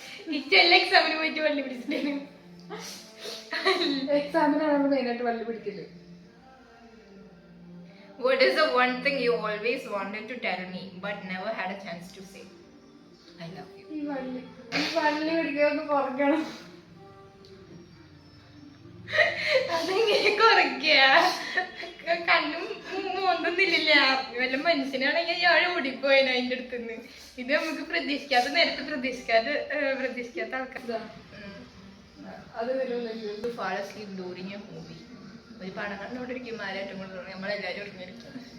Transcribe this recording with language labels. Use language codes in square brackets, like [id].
[ml] കിച്ചല്ല എക്സാമിന് പോയിട്ട് വള്ളി പിടിച്ചിട്ടേ. എക്സാമിനാണ് മെയിനായിട്ട് വള്ളി പിടിക്കല്. [en] What is the one thing you always wanted to tell me but never had a chance to say? I love you. [ml] ഈ വള്ളി പിടിക്കാന്ന് കുറയ്ക്കണം. അതെങ്ങനെ കുറയ്ക്ക? കണ്ണും മോന്തൊന്നില്ല. വല്ല മനുഷ്യനാണെങ്കിൽ ഞാൻ ഓടിപ്പോയിന് അതിന്റെ അടുത്തുനിന്ന്. ഇത് നമുക്ക് പ്രതീക്ഷിക്കാത്ത നേരത്തെ പ്രതീക്ഷിക്കാത്ത ആൾക്കാർ. അത് [en] fall asleep during a movie. [ml] ഒരു പടം കണ്ടോണ്ടിരിക്കും ആരായിട്ടും കൊണ്ട് നമ്മളെല്ലാരും ഉറങ്ങിയിരിക്കും.